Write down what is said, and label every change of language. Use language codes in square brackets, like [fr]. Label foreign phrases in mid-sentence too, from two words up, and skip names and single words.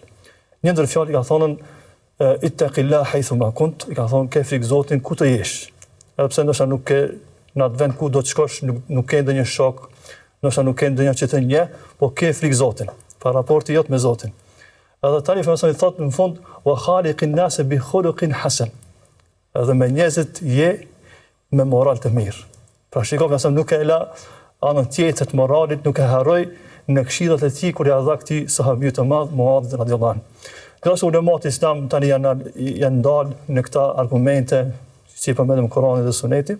[sq] Një ndër fjalë i ka thonë [ar] اتق الله حيثما كنت, [sq] i ka thonë ke frikë Zotin ku të jesh. Edhe pse ndoshta nuk ke në atë vend ku do të shkosh, nuk ke ndonjë shok, ndoshta nuk ke ndonjë që të nje, po ke frikë Zotin. Pa raporti jot me Zotin. Edhe tani famësoni thotë në fund [ar] وخالق الناس بخلق حسن. [sq] Edhe me njerëzit je me moral të mirë. Pra shikoj nëse nuk e la anën tjetër të moralit, nuk e harroj në këshillat e tij kur ja dha këtij sahabiu të madh Muadh [ar] رضي الله عنه. [sq] Gjithashtu ulemat e Islam tani janë ndalë në këta argumente që i përmendëm Kur'anit dhe Suneti.